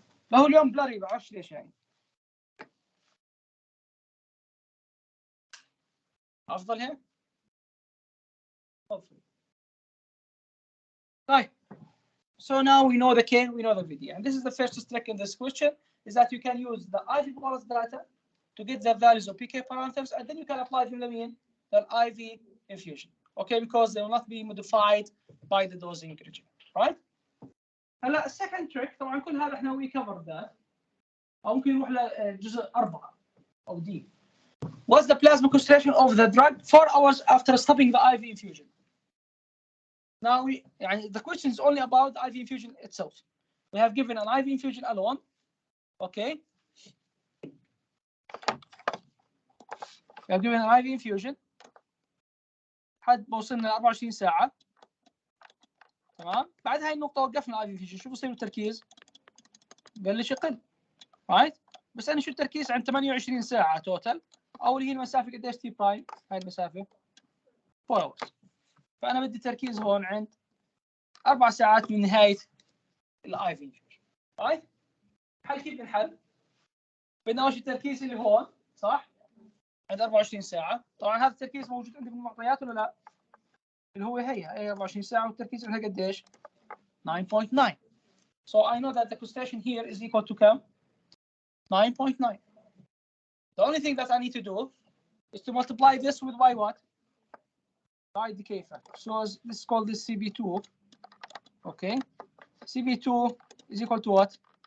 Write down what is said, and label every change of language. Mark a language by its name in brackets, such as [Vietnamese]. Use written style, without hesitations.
[Arabic] ما هو اليوم بلاري بعرفش ليش يعني. أفضل هيك؟ Hopefully. [English] Right. So now we know the K, we know the VD. And this is the first trick in this question, is that you can use the IV bolus data to get the values of PK parameters, and then you can apply them the IV infusion. Okay, because they will not be modified by the dosing regimen. Right? [Arabic] هلا [English] second trick [Arabic] طبعا كل هذا احنا [English] we covered that. [Arabic] أو ممكن نروح لجزء 4 أو D. [English] What's the plasma concentration of the drug 4 hours after stopping the IV infusion? Now the question is only about the IV infusion itself. we have given an IV infusion alone. Okay. We have given an IV infusion. [Arabic] حد وصلنا ل 24 ساعة. تمام. بعد هاي النقطة وقفنا IV infusion. شو بصير التركيز؟ بلش يقل. رايت؟ بس أنا شو التركيز عند 28 ساعة توتال. أول هي المسافة قديش تي برايم؟ هاي المسافة 4 hours. فأنا بدي تركيز هون عند 4 ساعات من نهاية الاي في انفيوجن. رايت؟ حل كيف بنحل؟ بدنا اول شيء التركيز اللي هون صح؟ عند 24 ساعة، طبعا هذا التركيز موجود عندي بالمعطيات ولا لا؟ اللي هو هي 24 ساعة والتركيز عندها قديش؟ 9.9. [English] So I know that the concentration here is equal to كم؟ 9.9. The only thing that I need to do is to multiply this with by what? By decay factor. So let's call this CB2. Okay. CB2 is equal to what?